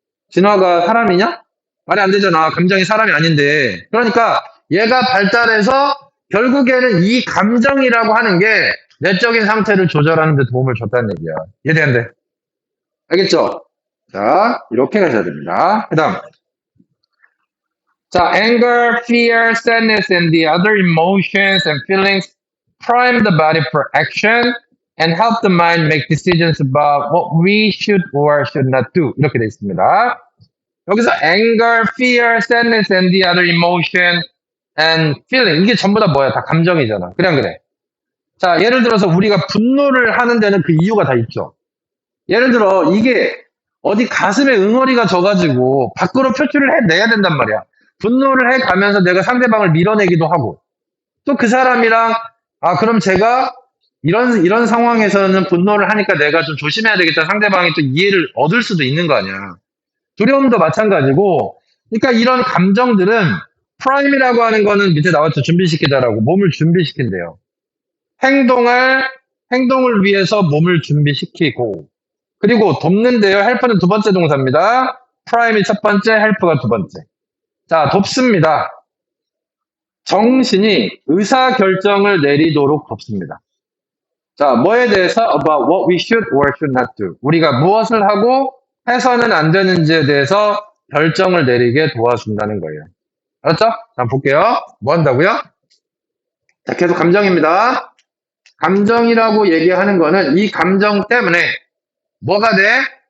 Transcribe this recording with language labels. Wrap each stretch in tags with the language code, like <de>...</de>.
<ko>진화가 사람이냐? 말이 안 되잖아. 감정이 사람이 아닌데. 그러니까 얘가 발달해서 결국에는 이 감정이라고 하는 게 내적인 상태를 조절하는 데 도움을 줬다는 얘기야. 이해돼, 안 돼? 알겠죠? 자, 이렇게 가셔야 됩니다. 그 다음. 자,</ko> <en>anger, fear, sadness, and the other emotions and feelings prime the body for action and help the mind make decisions about what we should or should not do.</en> <ko>이렇게 돼 있습니다. 여기서</ko> <en>anger, fear, sadness, and the other emotion and feeling.</en> <ko>이게 전부 다 뭐야? 다 감정이잖아. 그래, 안 그래? 자, 예를 들어서 우리가 분노를 하는 데는 그 이유가 다 있죠. 예를 들어, 이게 어디 가슴에 응어리가 져가지고 밖으로 표출을 해내야 된단 말이야. 분노를 해가면서 내가 상대방을 밀어내기도 하고, 또 그 사람이랑, 아, 그럼 제가 이런 상황에서는 분노를 하니까 내가 좀 조심해야 되겠다. 상대방이 또 이해를 얻을 수도 있는 거 아니야. 두려움도 마찬가지고, 그러니까 이런 감정들은 프라임이라고 하는 거는 밑에 나왔죠. 준비시키다라고. 몸을 준비시킨대요. 행동을 위해서 몸을 준비시키고, 그리고 돕는데요. 헬프는 두 번째 동사입니다. 프라임이 첫 번째, 헬프가 두 번째. 자, 돕습니다. 정신이 의사결정을 내리도록 돕습니다. 자, 뭐에 대해서</ko> <en>about what we should or should not do.</en> <ko>우리가 무엇을 하고 해서는 안 되는지에 대해서 결정을 내리게 도와준다는 거예요. 알았죠? 자, 볼게요. 뭐 한다고요? 자, 계속 감정입니다. 감정이라고 얘기하는 거는 이 감정 때문에 뭐가 돼?</ko>